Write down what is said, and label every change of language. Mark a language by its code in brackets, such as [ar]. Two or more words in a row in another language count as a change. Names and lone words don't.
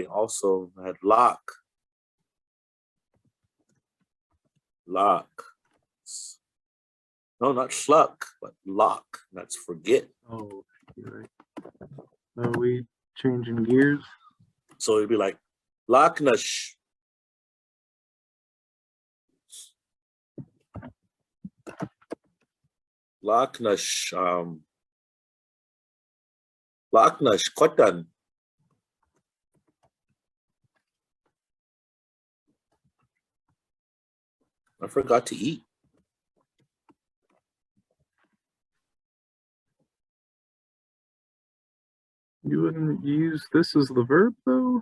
[en] Also, I had láak. Láak. No, not schluck, but láak. That's forget. Oh, you're right. Are we changing gears? So it'd be like Láaknaš. Láaknaš. [uma] Láaknaš, tkʷátan. [en] I forgot to eat. You wouldn't use this as the verb though?